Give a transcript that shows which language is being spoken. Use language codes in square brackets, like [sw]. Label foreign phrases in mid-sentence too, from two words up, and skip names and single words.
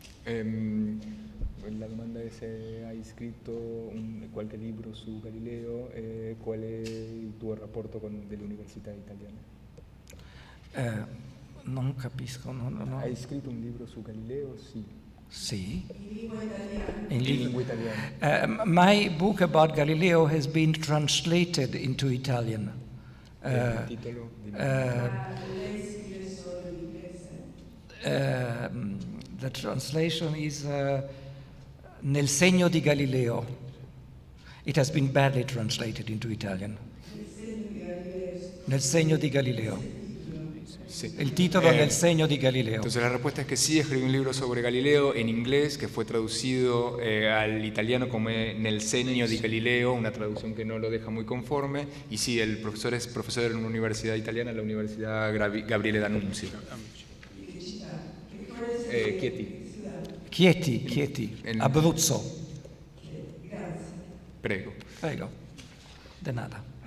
[it] La domanda è se hai scritto qualche libro su Galileo e qual è il tuo rapporto con delle università italiane. Non capisco. No. Hai scritto un libro su Galileo? Sì. Sì. In lingua italiana. [en] My book about Galileo has been translated into Italian. [it] Il titolo? [en] The translation is Nel segno di Galileo. It has been badly translated into Italian. Nel segno di Galileo. [es] Sí. El título Nel segno di Galileo. Entonces la respuesta es que sí, escribí un libro sobre Galileo en inglés que fue traducido al italiano como Nel segno di Galileo, una traducción que no lo deja muy conforme, y sí, el profesor es profesor en una universidad italiana, la Universidad Gabriele D'Annunzio. Chieti, Abruzzo. [it] Prego. Prego. [es] De nada.